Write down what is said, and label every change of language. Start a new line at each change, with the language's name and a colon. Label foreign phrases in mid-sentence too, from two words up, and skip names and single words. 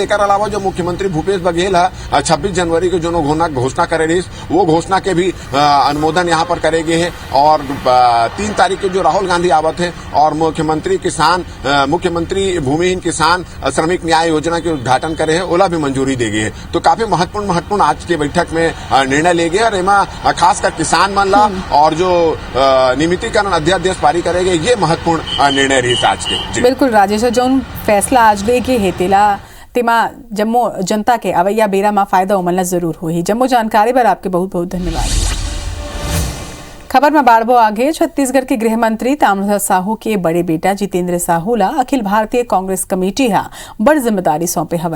Chhattisgarhi: एक अलावा जो मुख्यमंत्री भूपेश बघेल 26 जनवरी को जो घोषणा करे रही वो घोषणा के भी अनुमोदन यहाँ पर करे गए हैं और 3 तारीख को जो राहुल गांधी आवत है और मुख्यमंत्री भूमिहीन किसान श्रमिक न्याय योजना के उद्घाटन करे है ओला भी मंजूरी दे गई है। तो काफी महत्वपूर्ण आज के बैठक में निर्णय ले गए और एमा खासकर किसान मन ला और जो नियमितीकरण अध्यादेश पारित करेंगे ये महत्वपूर्ण निर्णय रही आज के। बिल्कुल राजेश, जो फैसला आज ले के है तेमा जम्मो जनता के अवैया बेरा में फायदा उमलना जरूर हो ही। जम्मो जानकारी पर आपके बहुत बहुत धन्यवाद। खबर में बाढ़बो आगे छत्तीसगढ़ के गृह मंत्री ताम्रध्वज साहू के बड़े बेटा जितेंद्र साहू ला अखिल भारतीय कांग्रेस कमेटी हा बड़ जिम्मेदारी सौंपे हवे।